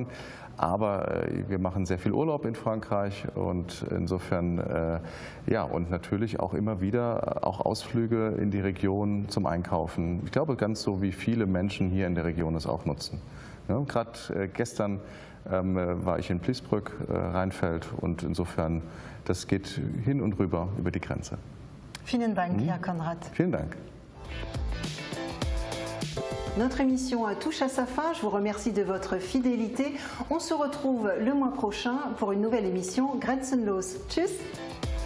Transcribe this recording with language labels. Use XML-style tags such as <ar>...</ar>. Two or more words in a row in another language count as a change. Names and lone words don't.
<de>Aber wir machen sehr viel Urlaub in Frankreich und insofern, und natürlich auch immer wieder auch Ausflüge in die Region zum Einkaufen. Ich glaube, ganz so wie viele Menschen hier in der Region es auch nutzen. Ja, gerade gestern war ich in Pliesbrück, Rheinfeld und insofern, das geht hin und rüber über die Grenze. Vielen Dank, Herr Konrad. Vielen Dank.</de> <fr>Notre émission touche à sa fin. Je vous remercie de votre fidélité. On se retrouve le mois prochain pour une nouvelle émission Grenzenlos.</fr> <de>Tschüss.</de>